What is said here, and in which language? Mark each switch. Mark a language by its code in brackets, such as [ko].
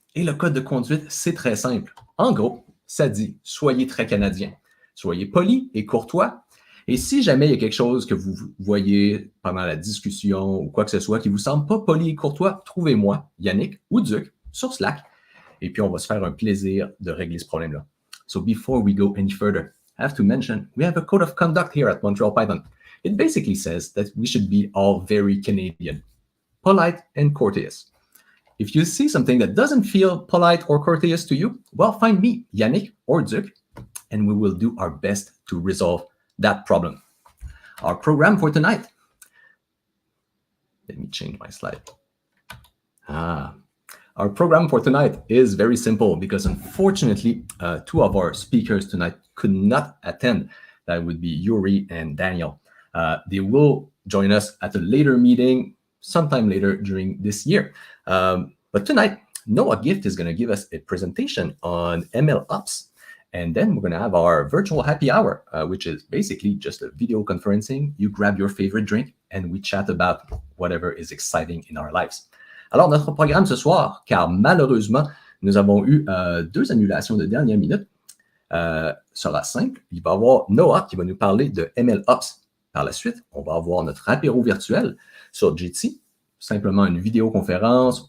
[fr] Et le code de conduite, c'est très simple. En gros, ça dit « Soyez très canadien ». Soyez poli et courtois. Et si jamais il y a quelque chose que vous voyez pendant la discussion ou quoi que ce soit qui vous semble pas poli et courtois, trouvez-moi, Yannick ou Duc, sur Slack. Et puis, on va se faire un plaisir de régler ce problème-là. [en] So before we go any further, I have to mention, we have a code of conduct here at Montreal-Python. It basically says that we should be all very Canadian, polite and courteous. If you see something that doesn't feel polite or courteous to you, well, find me, Yannick or Duc, and we will do our best to resolve that problem. Our program for tonight. Let me change my slide. Our program for tonight is very simple because unfortunately, two of our speakers tonight could not attend. That would be Yuri and Daniel. They will join us at a later meeting sometime later during this year. But tonight, Noah Gift is going to give us a presentation on MLOps. And then we're going to have our virtual happy hour, which is basically just a video conferencing. You grab your favorite drink and we chat about whatever is exciting in our lives. [fr] Alors, notre programme ce soir, car malheureusement, nous avons eu deux annulations de dernière minute, sera simple. Il va y avoir Noah qui va nous parler de MLOps. Par la suite, on va avoir notre apéro virtuel sur Jitsi, simplement une vidéoconférence.